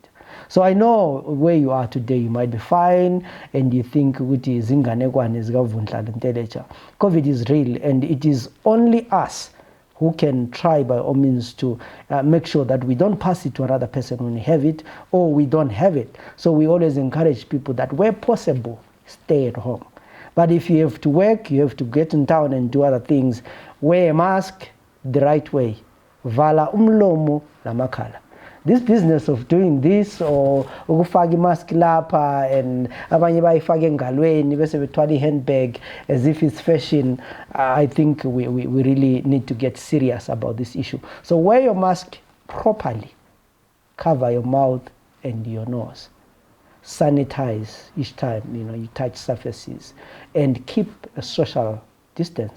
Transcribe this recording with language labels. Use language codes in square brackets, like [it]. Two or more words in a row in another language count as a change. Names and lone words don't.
[en] So I know where you are today, you might be fine, and you think COVID is real, and it is only us who can try by all means to make sure that we don't pass it to another person when we have it, or we don't have it. So we always encourage people that where possible, stay at home. But if you have to work, you have to get in town and do other things, wear a mask the right way. [zu] Vala umlomo namakhala. [en] This business of doing this, or [zu] ukufaka mask lapha, [en] and [zu] abanye bayifake engalweni bese bethwala [en] handbag as if it's fashion, I think we really need to get serious about this issue. So wear your mask properly, cover your mouth and your nose, sanitize each time you touch surfaces, and keep a social distance.